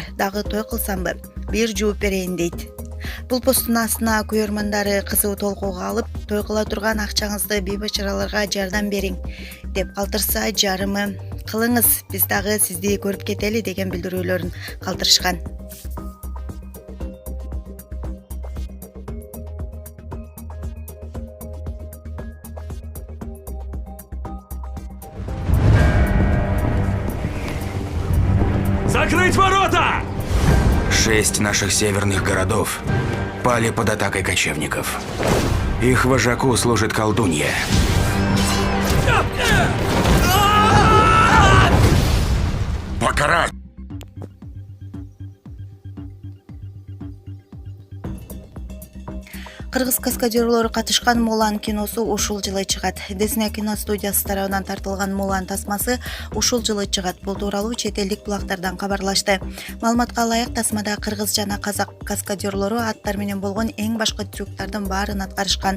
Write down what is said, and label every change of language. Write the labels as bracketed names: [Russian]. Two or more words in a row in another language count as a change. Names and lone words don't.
[Kyrgyz] Дагы той кылсамбы, бир жууп берейин дейт. Бул посттун астына көрөрмандары кызуу толкууга алып, той кыла турган акчаңызды бейбачараларга жардам бериң деп калтырса, жарымы кылыңыз, биз дагы сизди көрүп кетели деген билдирүүлөрүн калтырышкан. [Russian] Закрыть ворота! 6 наших северных городов пали под атакой кочевников. Их вожаку служит колдунья. Покарать! [Kyrgyz] Кыргыз каскадерлору катышкан Мулан киносу ушул жылы чыгат. Disney кино студиясы тарабынан тартылган Мулан тасмасы ушул жылы чыгат. Бул тууралуу чет элдик булактардан кабарлашты. Маалыматка ылайык, тасмада кыргыз жана казак каскадерлору аттар менен болгон эң башкы трюктардын баарын аткарышкан.